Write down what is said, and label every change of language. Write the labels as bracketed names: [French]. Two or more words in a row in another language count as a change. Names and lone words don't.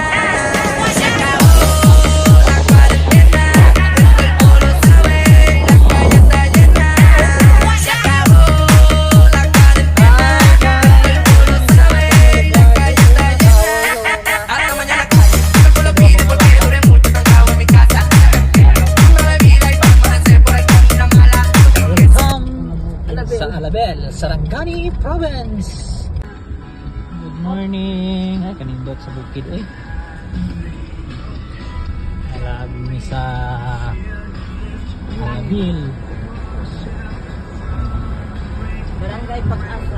[Spanish] Se acabó la cuarentena, el cuerpo lo sabe y la calle está llena. Se acabó la cuarentena, el cuerpo lo sabe y la calle está llena. Hasta mañana calle, el cuerpo lo pide porque dure mucho cansado en mi casa. Una bebida y vamos a hacer por ahí con una mala. [Cebuano] Sa Alabel, Sarangani Province. [English] Good morning. [Cebuano] Ay, kanindot sa bukid. Uy. Alabi mi sa Alabel. Barangay Pag-asa.